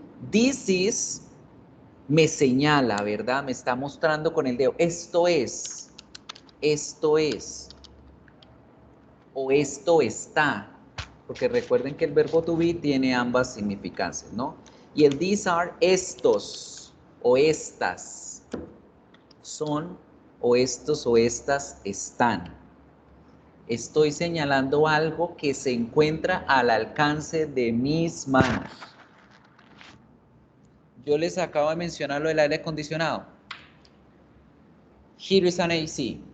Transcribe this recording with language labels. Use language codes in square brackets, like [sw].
[en] This is me [es] señala, ¿verdad? Me está mostrando con el dedo. Esto es. Esto es. O esto está. Porque recuerden que el verbo to be tiene ambas significancias, ¿no? Y el these are, estos o estas son, o estos o estas están. Estoy señalando algo que se encuentra al alcance de mis manos. Yo les acabo de mencionar lo del aire acondicionado. [en] Here is an AC.